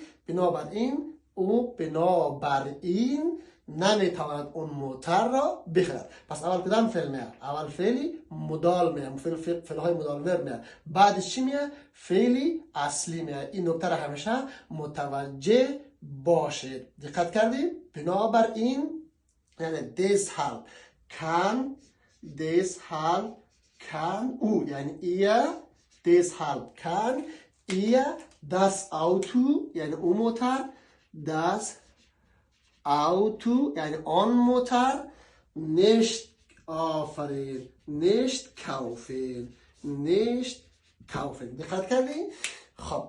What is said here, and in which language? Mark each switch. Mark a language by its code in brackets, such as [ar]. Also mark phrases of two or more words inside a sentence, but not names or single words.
[fa] بنابراین نمیتواند اون موتر را بخرد. پس اول کدام فعل میاد؟ اول فعل مدال میاد، فعل های مدال ورب میاد. بعدش چی میاد؟ فعل اصلی میاد. این نکته را همیشه متوجه باشید. دقت کردی؟ بنابراین یعنی [de] deshalb kann [fa] او یعنی [de] deshalb kann das Auto [fa] یعنی اون موتر، [de] das Auto [fa] یعنی آن موتر [de] nicht kaufen. [fa] دقت کردی؟ خب